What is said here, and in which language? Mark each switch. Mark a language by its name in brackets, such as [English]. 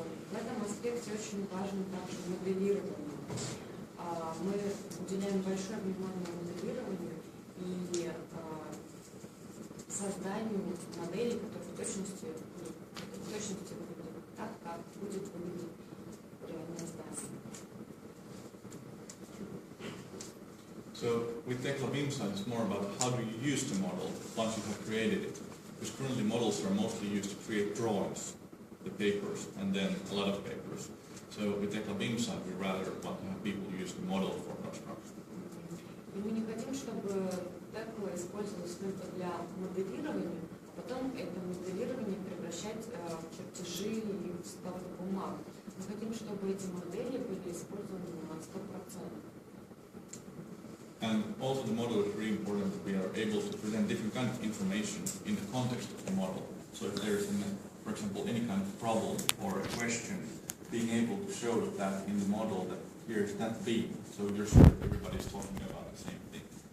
[Russian] В этом аспекте очень важно также моделирование. Мы уделяем большое внимание моделированию и созданию моделей, которые в точности выглядят так, как будет выглядеть реальное здание. [English] So with tekla BIM-site, it's more about how do you use the model once you have created it. Because currently models are mostly used to create drawings, the papers, and then a lot of papers. So with tekla BIM-site, we rather want to have people use the model for construction. [Russian] И мы не хотим, чтобы tekla использовалось только для моделирования, а потом это моделирование превращать в чертежи и в стопы бумаг. Мы хотим, чтобы эти модели были использованы на 100%. [English] And also the model is really important that we are able to present different kinds of information in the context of the model. So if there is, for example, any kind of problem or a question, being able to show that in the model that here's that beam, so you're sure that everybody is talking about the same thing.